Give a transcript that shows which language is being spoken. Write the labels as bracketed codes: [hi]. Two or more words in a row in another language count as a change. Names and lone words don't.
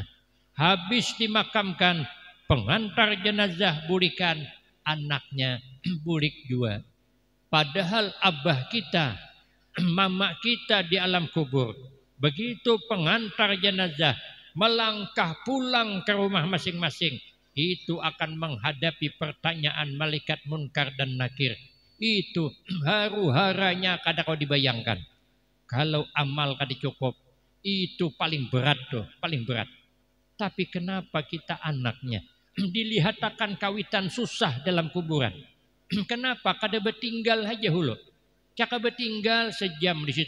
[bjn] Habis dimakamkan, pengantar jenazah bulikan, anaknya bulik juga. Padahal abah kita, mama kita di alam kubur. Begitu pengantar jenazah melangkah pulang ke rumah masing-masing, itu akan menghadapi pertanyaan malaikat munkar dan nakir. Itu haru-haranya kada kau dibayangkan. Kalau amal kada cukup, itu paling berat tuh, paling berat. Tapi kenapa kita anaknya dilihatkan kawitan susah dalam kuburan? Kenapa kada bertinggal aja hulu? Caka bertinggal sejam di situ.